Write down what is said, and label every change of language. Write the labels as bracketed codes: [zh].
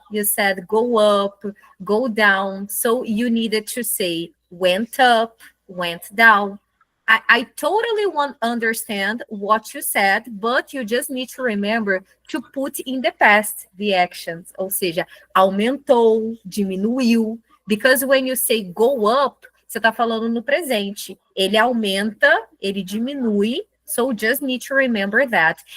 [en] You said go up, go down. So you needed to say went up, went down. I totally understand what you said, but you just need to remember to put in the past the actions. [pt] Ou seja, aumentou, diminuiu. [en] Because when you say go up, [pt] você está falando no presente. Ele aumenta, ele diminui. [en] So just need to remember that.